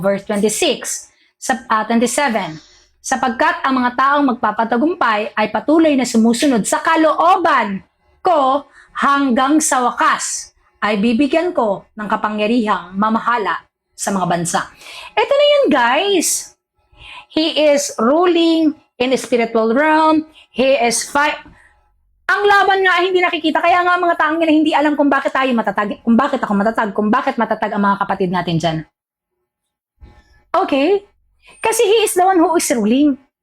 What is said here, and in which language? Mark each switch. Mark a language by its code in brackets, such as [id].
[tl] Verse 26, 27, sapagkat ang mga taong magpapatagumpay ay patuloy na sumusunod sa kalooban ko hanggang sa wakas ay bibigyan ko ng kapangyarihang mamahala sa mga bansa. Ito na yun, guys. [en] He is ruling in the spiritual realm. He is [tl] ang laban nga ay hindi nakikita. Kaya nga mga taong yan hindi alam kung bakit tayo matatag, kung bakit ako matatag, kung bakit matatag ang mga kapatid natin dyan. Okay? Kasi [en] He is the one who is ruling.